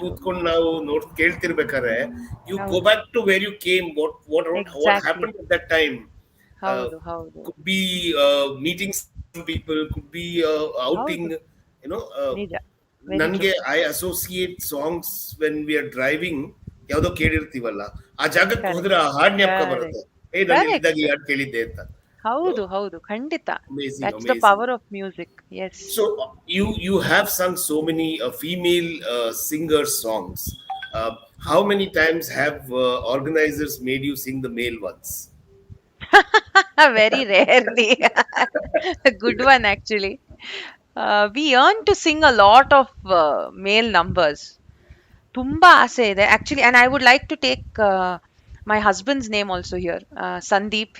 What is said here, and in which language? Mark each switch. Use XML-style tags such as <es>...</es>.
<kn>ಕೂತ್ಕೊಂಡು ನಾವು ಕೇಳ್ತಿರ್ಬೇಕಾದ್ರೆ</kn> <en>you go</en> <kn>Haudu.</kn> <en>back to where you came. What Exactly. happened at that time? Uh,</en> <kn>ಹೌದು, ಹೌದು,</kn> <en>could be meeting some people, could be outing.</en> <kn>ಹೌದು. ನಿಜ.</kn> <en>Very true. ನನಗೆ I associate songs when we are driving.</en> <kn>ಯಾವುದೋ ಕೇಳಿರ್ತೀವಲ್ಲ, ಆ ಜಾಗಕ್ಕೆ ಹೋದ್ರೆ</kn> <en>correct,</en> <kn>ಆ ಹಾಡ್ ಜ್ಞಾಪಕ ಬರುತ್ತೆ.</kn> <en>correct,</en> <kn>ನಾನು ಇಲ್ಲಿದ್ದಾಗ ಈ</kn> <en>Correct.</en> <kn>ಹಾಡ್ ಕೇಳಿದ್ದೆ ಅಂತ. ಹೌದು, ಹೌದು, ಖಂಡಿತ.</kn> <en>Amazing, that's the amazing. Power of music. Yes. So you have sung so many female singer songs. uh, how many times have organizers made you sing the male ones? Very rarely. A good one, actually. We yearn to sing a lot of male numbers.</en> <kn>ತುಂಬಾ ಆಸೆ ಇದೆ actually,</kn> <en>And I would like to take my husband's name also here, Sandeep.</en>